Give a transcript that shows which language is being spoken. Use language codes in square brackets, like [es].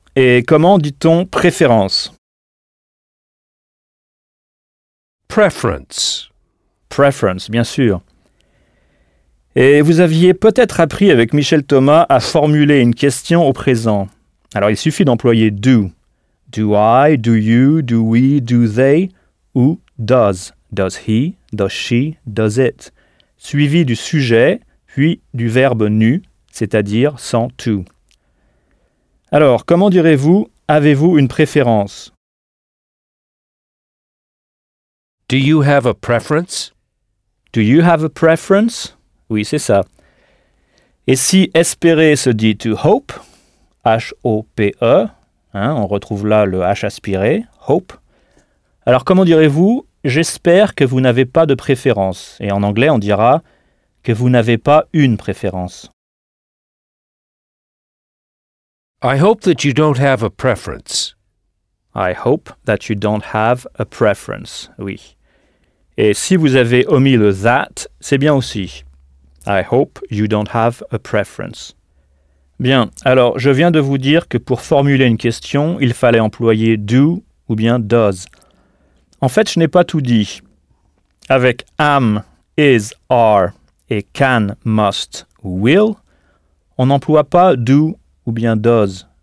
[fr] Et comment dit-on préférence? [en] Preference. Preference, [fr] bien sûr. Et vous aviez peut-être appris avec Michel Thomas à formuler une question au présent. Alors, il suffit d'employer do. [en] Do I, do you, do we, do they, [fr] ou [en] does. Does he, does she, does it. [fr] Suivi du sujet, puis du verbe nu, c'est-à-dire sans to. Alors, comment direz-vous, avez-vous une préférence? [en] Do you have a preference? Do you have a preference? [fr] Oui, c'est ça. Et si espérer se dit [en] to hope, [fr] hope, hein, on retrouve là le h aspiré, hope. Alors, comment direz-vous, j'espère que vous n'avez pas de préférence? Et en anglais, on dira que vous n'avez pas une préférence. [en] I hope that you don't have a preference. I hope that you don't have a preference. [fr] Oui. Et si vous avez omis le that, c'est bien aussi. [en] I hope you don't have a preference. [fr] Bien, alors je viens de vous dire que pour formuler une question, il fallait employer do ou bien does. En fait, je n'ai pas tout dit. Avec am, is, are et can, must, will, on n'emploie pas do ou bien does.